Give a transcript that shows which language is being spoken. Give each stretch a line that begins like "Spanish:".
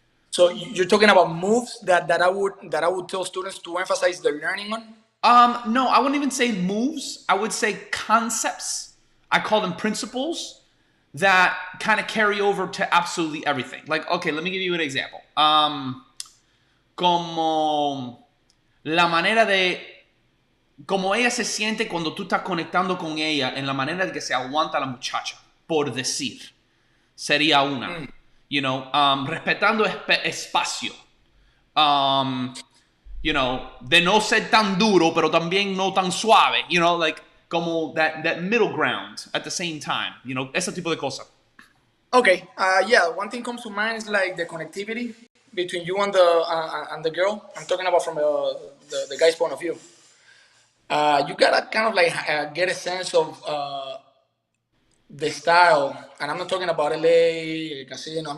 English: So you're talking about moves that I would tell students to emphasize their learning on. No, I wouldn't even say moves. I would say concepts. I call them principles that kind of carry over to absolutely everything. Like, okay, let me give you an example.
Spanish: Como la manera de, como ella se siente cuando tú estás conectando con ella, en la manera de que se aguanta la muchacha, por decir, sería una. Respetando espacio. Um, de no ser tan duro, pero también no tan suave, like, como
English: that middle ground at the same time,
Spanish: ese tipo de cosas.
English: Okay. Yeah. One thing comes to mind is like the connectivity between you and the girl. I'm talking about from the guy's point of view. You gotta kind of like get a sense of the style, and I'm not talking about LA casino.